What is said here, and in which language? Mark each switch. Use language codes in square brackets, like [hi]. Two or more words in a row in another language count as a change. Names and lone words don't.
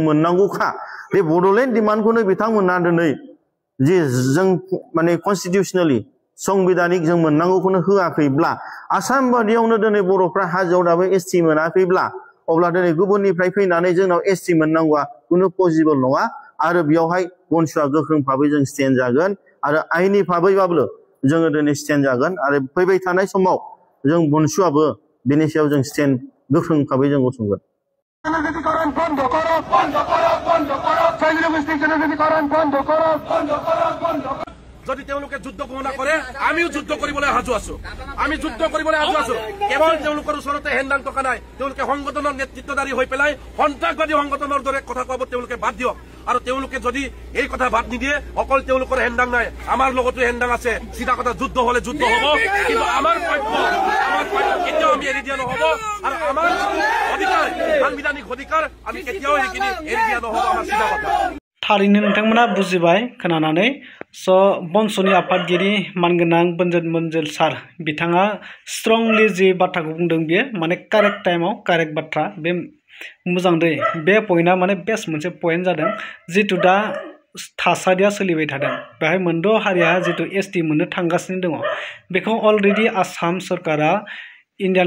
[brx] मोननांगौखा बे बड'लेण्ड डिमान्डखौनो बिथांमोना दिनै जि जों माने कनस्टिटिउसनेलि संबिधानिक जों मोननांगौखौनो होआखैब्ला आसाम बादियावनो दिनै बर'फ्रा हाजोआव दाबो एसटि मोनाखैब्ला अब्ला दिनै गुबुननिफ्राय फैनानै जोंनाव एसटि मोननांगौआ कुनु पसिबल नङा आरो बेयावहाय बनसुआ गोख्रों भाबै जों स्टेन्ड जागोन आरो आइनि भाबैबाबो जोङो दिनै स्टेन्ड जागोन आरो फैबाय थानाय समाव जों बनसुआबो बेनि सायाव जों स्टेन्ड गोख्रों भाबै जों गसंगोन [as] যদি তেওঁলোকে যুদ্ধ ঘোষণা কৰে আমিও যুদ্ধ কৰিবলৈ সাজু আছো আমি যুদ্ধ কৰিবলৈ সাজু আছো কেৱল তেওঁলোকৰ ওচৰতে হেন্দাং টকা নাই তেওঁলোকে সংগঠনৰ নেতৃত্বদাৰী হৈ পেলাই সন্ত্ৰাসবাদী সংগঠনৰ দৰে কথা কোৱাব তেওঁলোকে বাদ দিয়ক আৰু তেওঁলোকে যদি এই কথা বাদ নিদিয়ে অকল তেওঁলোকৰ হেন্দাং নাই আমাৰ লগতো হেন্দাং আছে চিধা কথা যুদ্ধ হলে যুদ্ধ হ'ব কিন্তু আমাৰ পক্ষ কেতিয়াও আমি এৰি দিয়া নহব আৰু আমাৰ অধিকাৰ সাংবিধানিক অধিকাৰ আমি কেতিয়াও এইখিনি এৰি দিয়া নহব আমাৰ চিধা কথা [brx] थारैनो नोंथांमोना बुजिबाय खोनानानै स' बनसुनि आफादगिरि मानगोनां बनजित मल्लिक सार बिथाङा स्ट्रंलि जि बाथ्राखौ बुंदों बियो माने कारेक्ट टाइमाव कारेक्ट बाथ्रा बे मोजां दै बे पइन्टआ माने बेस्ट मोनसे पइन्ट जादों जितु दा थासारिया सोलिबाय थादों बेहाय मोनद' हारिया जितु एसटि मोननो थांगासिनो दङ बेखौ अलरेडि आसाम सरकारा इन्डियान